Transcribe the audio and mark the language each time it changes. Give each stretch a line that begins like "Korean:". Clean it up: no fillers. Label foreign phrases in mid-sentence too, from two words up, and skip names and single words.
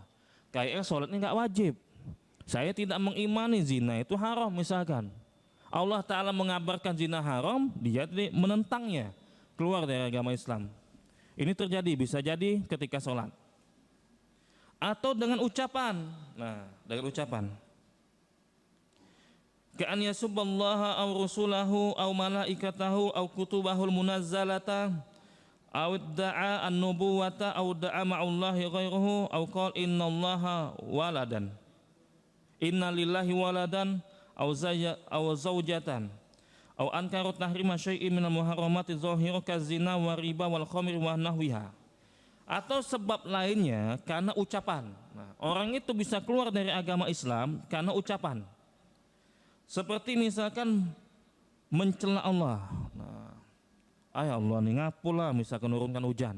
Indonesian: Kayaknya sholatnya nggak wajib. Saya tidak mengimani zina itu haram misalkan. Allah Ta'ala mengabarkan zina haram, dia menentangnya, keluar dari agama Islam. Ini terjadi, bisa jadi ketika sholat. Atau dengan ucapan. Nah, dengan ucapan.
Arabic: كأن يسب الله أو رسله أو ملائكته أو كتبه المنزلة أو ادعى النبوة أو ادعى مع الله غيره أو قال إن الله ولدا. إن لله ولدا أو زوجة أو أنكر تحريم شيء من المحرمات ظاهرة كالزنا و ربا والخمر ونحوها.
Indonesian: Atau sebab lainnya karena ucapan. Nah, orang itu bisa keluar dari agama Islam karena ucapan. Seperti misalkan mencela Allah. Nah, Allah nih ngapulah misalkan menurunkan hujan.